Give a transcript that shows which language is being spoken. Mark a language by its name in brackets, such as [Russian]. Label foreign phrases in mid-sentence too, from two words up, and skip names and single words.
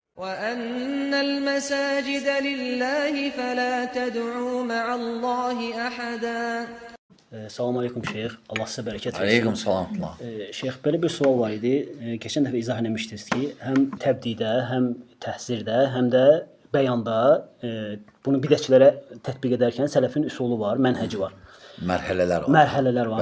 [Arabic] وَأَنَّ الْمَسَاجِدَ لِلَّهِ فَلَا تَدْعُوا مَعَ اللّٰهِ أَحَدًا. سلام عليكم [Azerbaijani] şeyx. Allah sizə bərəkət versin. [Arabic] عليكم السلام. [Azerbaijani] Şeyx, belə bir sual var idi. Keçən dəfə izah etmişdiniz ki, həm təbdidə, həm təhsirdə, həm də bəyanda bunu bidətçilərə tətbiq edərkən sələfin üsulu var, mənhəci var. Mərhələlər var.